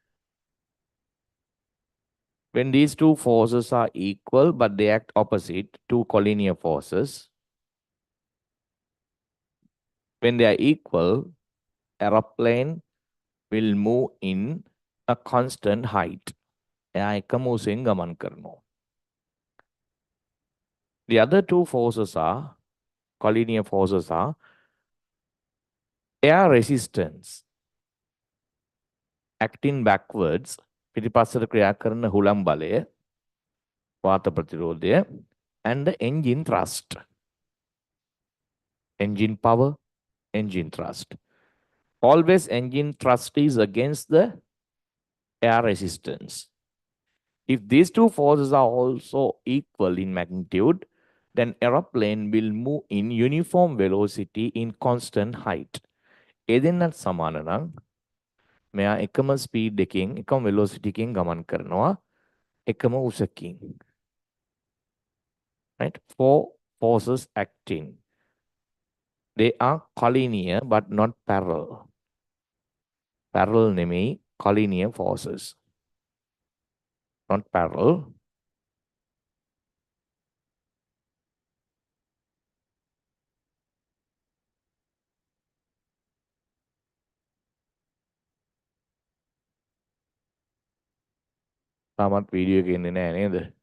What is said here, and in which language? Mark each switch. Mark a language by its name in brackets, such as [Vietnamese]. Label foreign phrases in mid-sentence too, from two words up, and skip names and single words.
[English] When these two forces are equal, but they act opposite, two collinear forces, when they are equal, aeroplane will move in a constant height. The other two forces are, collinear forces are, air resistance acting backwards [Sinhala] පිටිපස්සට ක්‍රියා කරන හුළම් බලය වාත ප්‍රතිරෝධය [English] and the engine thrust engine power engine thrust always engine thrust is against the air resistance. If these two forces are also equal in magnitude, then aeroplane will move in uniform velocity in constant height. [Sinhala] ඒ දෙන්නත් සමාන නම් මෙයා එකම ස්පීඩ් එකකින් එකම velocity එකකින් ගමන් කරනවා එකම උසකින්. [English] Right? Four forces acting. They are collinear but not parallel. Parallel නෙමෙයි collinear forces. Not parallel. [Sinhala] තාමත් වීඩියෝ එක එන්නේ නැහැ නේද?